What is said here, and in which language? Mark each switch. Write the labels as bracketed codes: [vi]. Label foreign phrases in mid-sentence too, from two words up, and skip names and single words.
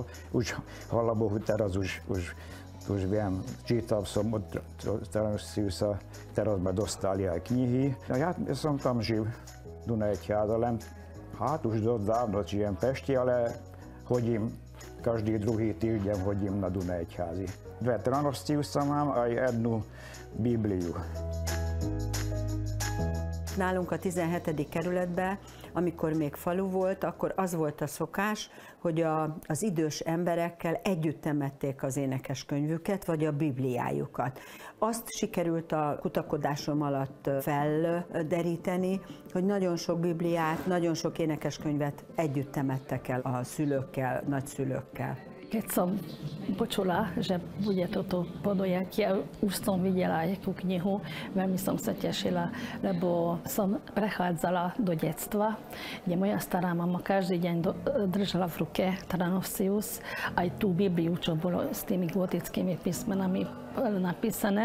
[sk] Už, hvala Bohu, teraz už viem, čítal som od Tanuciusa, teraz sme dostali aj knihy. Ja som tam žil v Dunajťáze, len už dosť dávno žijem v Pešti, ale chodím každý druhý týždeň hodím na Dunajťázi. 2 Tanuciusa mám aj 1 Bibliu. [hu] Nálunk a 17. kerületben, amikor még falu volt, akkor az volt a szokás, hogy az idős emberekkel együtt temették az énekeskönyvüket, vagy a bibliájukat. Azt sikerült a kutakodásom alatt felderíteni, hogy nagyon sok bibliát, nagyon sok énekeskönyvet együtt temettek el a szülőkkel, nagyszülőkkel. [sk] Keď som počula, že bude toto podujatie, už som videla aj tú knihu, veľmi som sa tešila, lebo som prechádzala do detstva, kde moja stará mama každý deň držala v ruke Tanucius, aj tú Bibliu, čo bolo s tými gotickými písmenami napísané.